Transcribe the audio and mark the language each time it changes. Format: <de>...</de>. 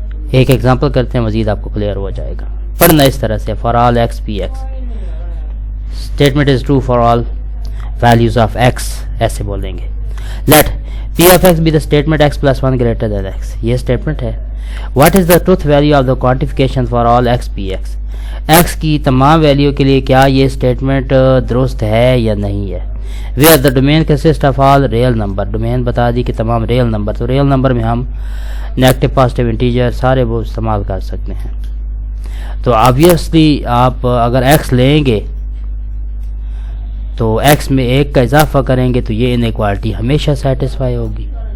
<ur>ایک ایگزامپل کرتے ہیں، مزید آپ کو کلیئر ہو جائے گا۔ پڑھنا اس طرح سے،</ur> <en>for all x p x, statement is true for all values of x,</en> <ur>ایسے بولیں گے۔</ur> <en>let p of x be the statement x plus one greater than x,</en> <ur>یہ اسٹیٹمنٹ ہے۔</ur> <en>what is the truth value of the quantification for all x p x,</en> <ur>x کی تمام value کے لیے کیا یہ اسٹیٹمنٹ درست ہے یا نہیں ہے۔</ur> <en>where the domain consists of all real number.</en> <ur>Domain بتا دی کہ تمام ریئل نمبر، تو ریئل نمبر میں ہم نیگیٹو پازیٹیو انٹیجر سارے وہ استعمال کر سکتے ہیں. تو آبویسلی آپ اگر ایکس لیں گے تو ایکس میں ایک کا اضافہ کریں گے تو یہ انیکوالٹی ہمیشہ سیٹسفائی ہوگی.</ur>